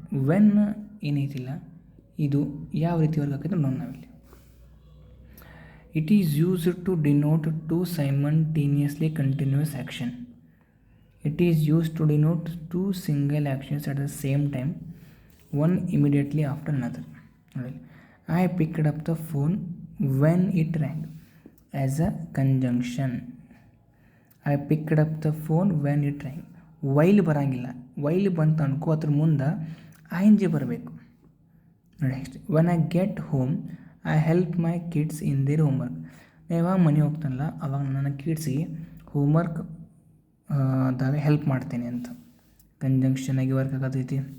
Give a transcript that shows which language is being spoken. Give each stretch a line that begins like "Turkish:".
Kannada: When ಏನೈತಿಲ್ಲ ಇದು ಯಾವ ರೀತಿ ವರ್ಕ್ ಆಗ್ತೈತೆ ನೋಡಿ ನಾವಿಲ್ಲಿ.
English: It is used to denote two simultaneously continuous action. It is used to denote two single actions at the same time, one immediately after another. I picked up the phone when it rang as a conjunction. I picked up the phone when it rang.
Kannada: While ಬರೋಂಗಿಲ್ಲ. While ಬಂತು ಅನ್ಕೋ ಅದ್ರ ಮುಂದೆ I N G ಬರಬೇಕು.
English: Next when I get home I help my kids in their homework.
Kannada: ಯಾವಾಗ ಮನೆ ಹೋಗ್ತಾನಲ್ಲ ಅವಾಗ ನನ್ನ ಕಿಡ್ಸಿಗೆ ಹೋಮ್ವರ್ಕ್ ಅದಾಗ ಹೆಲ್ಪ್ ಮಾಡ್ತೇನೆ ಅಂತ ಕಂಜಂಕ್ಷನಾಗಿ ವರ್ಕ್ ಆಗತೈತಿ.